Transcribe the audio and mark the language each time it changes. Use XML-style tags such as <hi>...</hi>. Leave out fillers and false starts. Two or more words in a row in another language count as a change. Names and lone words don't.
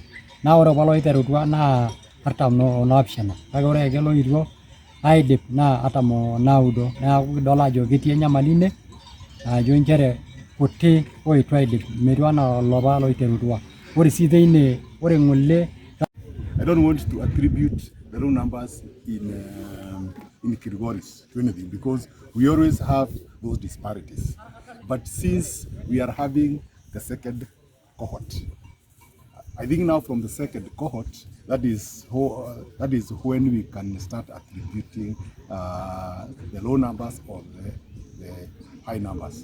<mas>Naa ore apa loiterutua naa 47 kake ore ake loitwo aidip naa 49. Neeku kidol ajo ketii enyamali ine ajo nchere kuti oitu aidip metiu anaa olopa loiterutua. Ore sii teine ore ng'ole</mas> <en>I don't want to attribute the low numbers in Kilgoris to anything because we always have those disparities. But since we are having the second cohort, I think now from the second cohort, that is when we can start attributing the low numbers or the high numbers.</en>